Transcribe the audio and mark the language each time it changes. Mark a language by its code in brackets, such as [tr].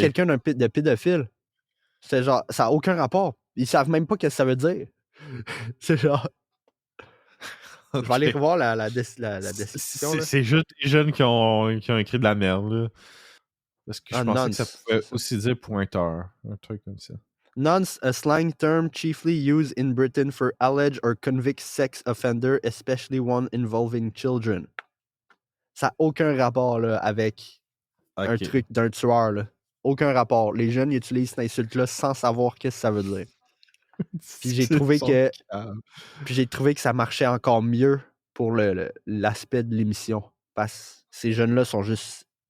[fr] quelqu'un de pédophile. C'est genre, ça n'a aucun rapport. Ils savent même pas ce que ça veut dire. C'est genre... Je vais aller Ok. revoir la description, là. C'est juste les jeunes qui ont écrit de la merde, là. Parce que je Ah, pensais que ça nonce, c'est pouvait ça. aussi dire pointeur. Un truc comme ça. [en] Nonce, a slang term chiefly used in Britain for alleged or convict sex offender, especially one involving children. [fr] Ça n'a aucun rapport là, avec un Ok. truc d'un tueur. Là. Aucun rapport. Les jeunes ils utilisent cette insulte-là sans savoir qu'est-ce que ça veut dire. Puis j'ai trouvé que ça marchait encore mieux pour l'aspect de l'émission. Parce que ces jeunes-là sont juste